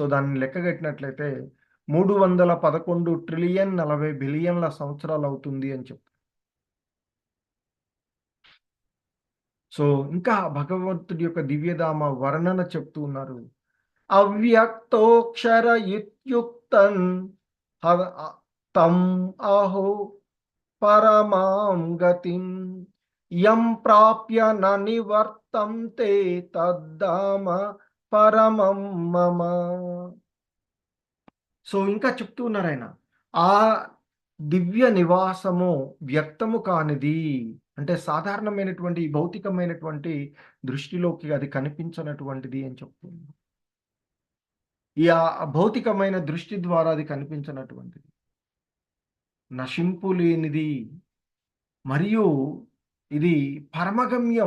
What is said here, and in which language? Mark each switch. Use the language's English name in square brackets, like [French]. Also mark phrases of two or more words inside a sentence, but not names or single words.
[Telugu] సో దాన్ని లెక్కగట్టినట్లయితే 311 ట్రిలియన్ 40 బిలియన్ల సంవత్సరాలు అవుతుంది అని చెప్తారు. సో ఇంకా భగవంతుడి యొక్క దివ్యధామ వర్ణన చెప్తూ ఉన్నారు. [Sanskrit] అవ్యక్తోక్షర ఇత్యుక్తన్ తం ఆహో పరమాం గతిం యం ప్రాప్య న నివర్తంతే తద్ధామ పరమం మమ. [Telugu] సో ఇంకా చెప్తూ ఉన్నారు ఆయన, ఆ దివ్య నివాసము వ్యక్తము కానిది, అంటే సాధారణమైనటువంటి భౌతికమైనటువంటి దృష్టిలోకి అది కనిపించనటువంటిది అని చెప్తుంది. ఈ భౌతికమైన దృష్టి ద్వారా అది కనిపించనటువంటిది, నశింపు లేనిది, మరియు ఇది పరమగమ్యం.